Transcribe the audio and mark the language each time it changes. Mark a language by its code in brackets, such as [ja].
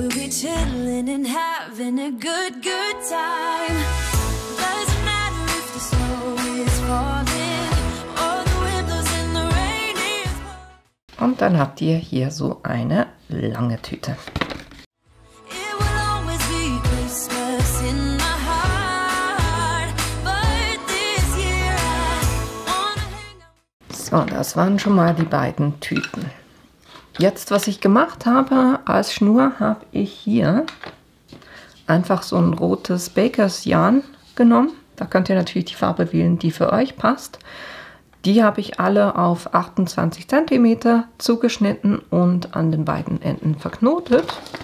[en] Chilling and having a good time. Doesn't matter if the snow is falling or the wind blows and the rain is pouring. [de] Und dann habt ihr hier so eine lange Tüte. [en] It will always be Christmas in my heart, but this year I wanna hang out. [de] So, das waren schon mal die beiden Tüten. Jetzt, was ich gemacht habe, als Schnur habe ich hier einfach so ein rotes Bakers Yarn genommen. Da könnt ihr natürlich die Farbe wählen, die für euch passt. Die habe ich alle auf 28 cm zugeschnitten und an den beiden Enden verknotet.